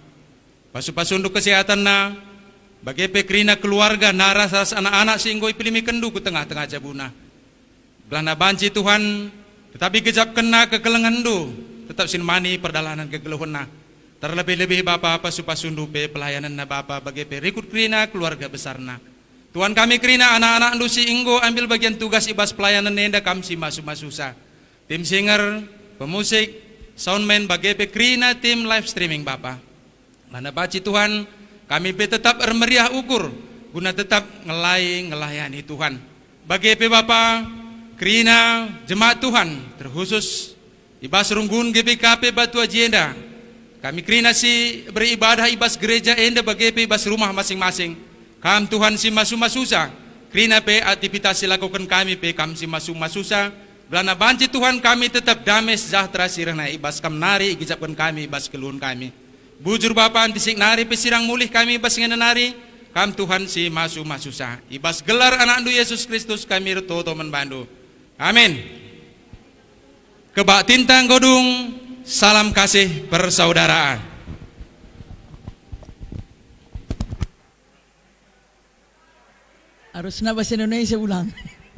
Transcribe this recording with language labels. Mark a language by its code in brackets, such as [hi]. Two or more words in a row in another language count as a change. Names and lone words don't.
[btx] Pasu-pasu [id] untuk kesehatan [btx] na bagi pekrina keluarga naras anak-anak singgo ipilimi kendu ku tengah-tengah jabuna. Belana banci Tuhan, tetapi gejap kena kekelengan du, tetap sinmani perdalanan kegeluhun na. Terlebih-lebih Bapa pasu-pasu pe pelayanan na Bapa bagi perikut krina keluarga besar na. Tuhan kami krina anak-anak ndu singgo ambil bagian tugas ibas pelayanan nenda kam si masu-masusa. Tim singer, pemusik, soundman bagi pekrina tim [en] live streaming [btx] Bapa. Lana baci Tuhan, kami tetap meriah ukur, guna tetap ngelayani Tuhan. Bagi Bapa, krina jemaat Tuhan, terkhusus ibas runggun GBKP Batu Ajenda. Kami krina si beribadah ibas gereja enda bagi ibas rumah masing-masing. Kam Tuhan si masu-masusa, krina pe aktivitas lakukan kami pe kam si masu-masusa. Belana banci Tuhan kami tetap [id] damai sejahtera [btx] sirna ibas kam nari igijapkan kami ibas keluhun kami. Bujur Bapa antisik nari pesirang mulih kami ibas nari kam Tuhan si masu-masusa. Ibas gelar anak andu Yesus Kristus kami toto menbandu. Amin. Kebak tintang godung, [id] salam kasih persaudaraan. Harusnya bahasa Indonesia ulang.